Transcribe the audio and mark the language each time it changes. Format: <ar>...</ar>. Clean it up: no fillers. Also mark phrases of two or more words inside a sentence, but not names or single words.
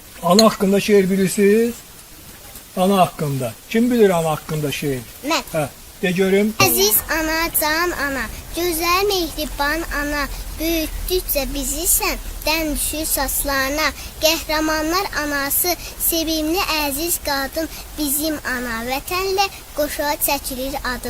<az>Ana hakkında şiir bilirsiniz. Ana hakkında. Kim bilir ana hakkında şiir? Mən. Hə, de görüm. Əziz ana, can ana, gözəl mehriban ana, böyütdükcə bizi sən, dən düşür saçlarına. Qəhrəmanlar anası, sevimli əziz qadın, bizim ana, vətənlə qoşuğa çəkilir adın.</az>